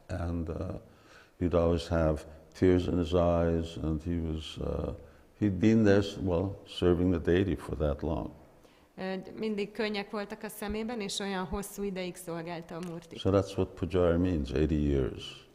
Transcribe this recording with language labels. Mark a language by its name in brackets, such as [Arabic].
[English] And he'd always have tears in his eyes, and he'd been there, serving the deity for that long. [Hungarian] Mindig könnyek voltak a szemében, és olyan hosszú ideig szolgálta a murtit. [English] So that's what pujari means, 80 years.